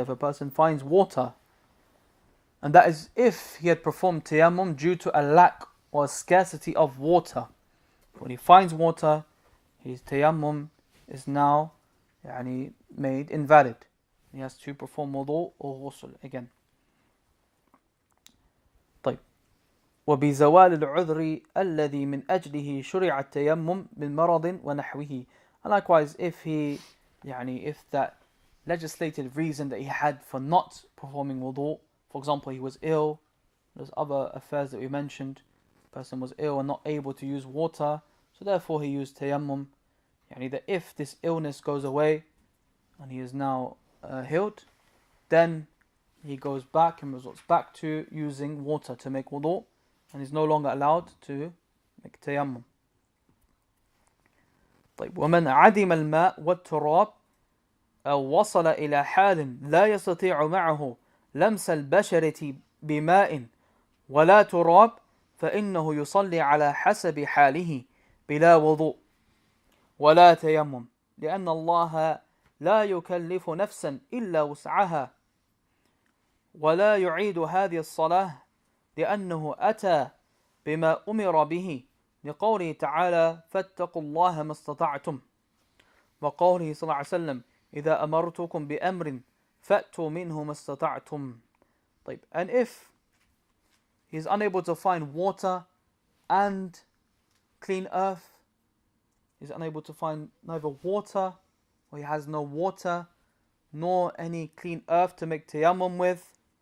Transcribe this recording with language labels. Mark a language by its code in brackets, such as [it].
[en] If a person finds water, and that is if he had performed tayammum due to a lack or a scarcity of water. When he finds water, his tayammum is now made invalid. He has to perform wudu or ghusl again. [ar] طيب. وبزوال العذر الذي من أجله شرع التيمم بالمرض ونحوه. [en] And likewise, if that legislated reason that he had for not performing wudu, for example, he was ill, there's other affairs that we mentioned, the person was ill and not able to use water, so therefore he used tayammum. That if this illness goes away and he is now healed, then he goes back and resorts back to using water to make wudu, and is no longer allowed to make tayammum. [ar] طيب. ومن عدم الماء والتراب أو وصل إلى حال لا يستطيع معه لمس البشرة بماء ولا تراب فإنه يصلي على حسب حاله بلا وضوء ولا تيمم لأن الله لا يكلف نفسا إلا وسعها ولا يعيد هذه الصلاة لأنه أتى بما أمر به لقوله تعالى فاتقوا الله ما استطعتم وقوله صلى الله عليه وسلم إذا أمرتكم بأمر فأتوا منه ما استطعتم. طيب. [en] And if he is unable to find water and clean earth, he is unable to find neither water, or he has no water nor any clean earth to make tayammum with,